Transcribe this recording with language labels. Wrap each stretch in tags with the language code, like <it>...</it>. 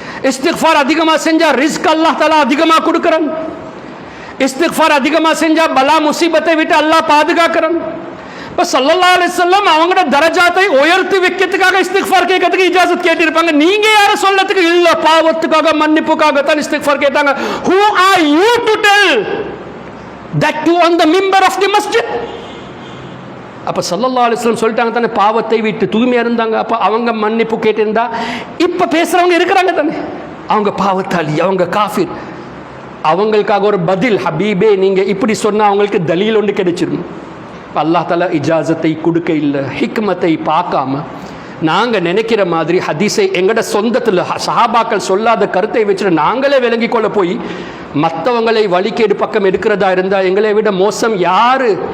<ta>இஸ்திக்ஃபார் அதிகமாக செஞ்சா ரிஸ்க் அல்லாஹ் தாலா அதிகமாக கொடுக்குறான். இஸ்திக்ஃபார் அதிகமாக செஞ்சா பலா முசீபத்தை விட்டு அல்லாஹ் பாதுகாக்கிறான். இப்போ ஸல்லல்லாஹு அலைஹி வஸல்லம் அவங்களோட தரஜாத்தை உயர்த்தி வைக்கிறதுக்காக இஸ்திக்ஃபார் கேட்கறதுக்கு இஜாசத் கேட்டிருப்பாங்க. நீங்க யார சொல்லத்துக்கு? இல்ல, பாவத்துக்காக மன்னிப்புக்காக தான் இஸ்திக்ஃபார் கேட்டாங்க.</ta> <en>who are you to tell that you on the member of the masjid?</en> <ta>அப்ப ஸல்லல்லாஹு அலைஹி வஸல்லம் சொல்லிட்டாங்க தானே, பாவத்தை விட்டு தூய்மையா இருந்தாங்க. அப்ப அவங்க மன்னிப்பு கேட்டிருந்தா இப்ப பேசுறவங்க இருக்கிறாங்க தானே, அவங்க பாவத்தாளி, அவங்க காஃபிர். அவங்களுக்காக ஒரு பதில், ஹபீபே நீங்க இப்படி சொன்னா அவங்களுக்கு தலீல் ஒன்று கிடைச்சிரும். அல்லாஹ் தஆலா இஜாசத்தை கொடுக்க இல்லை, ஹிக்மத்தை பார்க்காம நாங்கள் நினைக்கிற மாதிரி ஹதீஸை எங்கட சொந்தத்தில் சஹாபாக்கள் சொல்லாத கருத்தை வச்சுட்டு நாங்களே விளங்கி கொள்ள போய் மற்றவங்களை வழிகேடு பக்கம் எடுக்கிறதா இருந்தால் எங்களை விட மோசம் யாரு?</ta>